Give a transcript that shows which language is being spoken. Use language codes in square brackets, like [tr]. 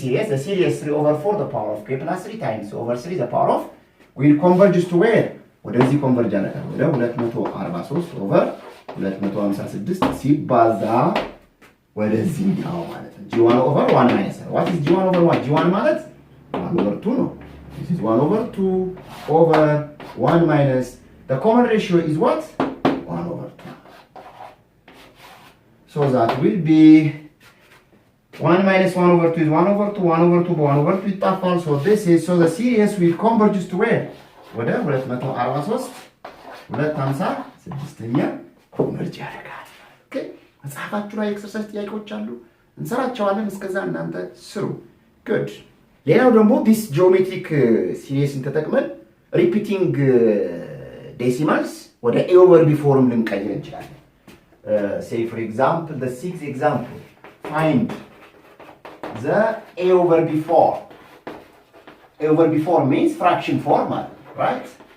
[en] the series 3/4 the power of k plus 3 times over 3 the power of will converges to where [am] ወደዚህ ኮንቨርጅ ያደርጋል ወደ [en] 243 over 256 [am] ሲባዛ ወደዚህ ነው ማለት ነው [en] g1/1 minus what is g1/1 g1 ማለት 1 over 2 no. This is 1 over 2 over 1 minus. The common ratio is what? 1 over 2. So that will be 1 minus 1 over 2 is 1 over 2, 1 over 2, 1 over 2 [am] ይጣፋል. [en] So this is, so the series will converge to where? [am] ወደ 243 256ኛ ኮንቨርጅ ያደርጋል። ኦኬ መጽሐፋችሁ ላይ ኤክሰርሳይዝ ጥያቄዎች አሉ እንሰራቸዋለን። እስከዛ እናንተ ስሩ። ጉድ። ሌላው ደግሞ [en] this geometric series ተጠቅመን repeating decimals [am] ወደ a over b ፎርም ልንቀይር እንችላለን። [en] Say for example, the sixth example, find the a over b form. A over b form means fraction form, right?